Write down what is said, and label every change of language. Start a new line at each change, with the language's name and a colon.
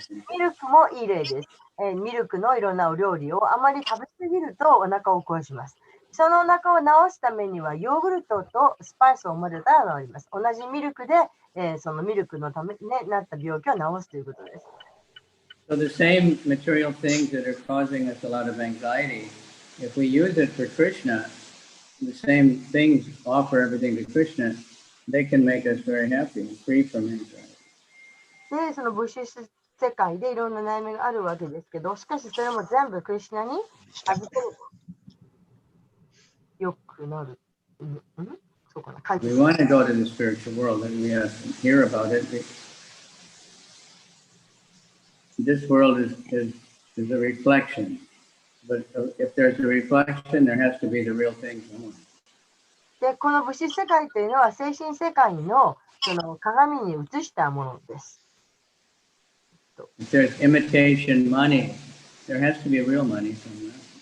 Japanese: ミルクもいい例です。ミルクのいろんなお料理をあまり食べ過ぎるとお腹を壊します。そのお腹を治すためにはヨーグルトとスパイスを混ぜたら治ります。同じミルクで、そのミルクのためになった病気を治すということです。
English: So the same material things that are causing us a lot of anxiety, if we use it for Krishna, the same things offer everything to Krishna, they can make us very happy and free from anxiety.
Japanese: で、その物質世界でいろんな悩みがあるわけですけど、しかしそれも全部クリシュナに預けるとよくなる。そうかな。
English: We want to go to the spiritual world and we have to hear about it. This world is a reflection, but if there's a reflection, there has to be the real thing.
Japanese: で、この物質世界というのは精神世界のその鏡に映したものです。
English: If there's imitation money, there has to be real money somewhere.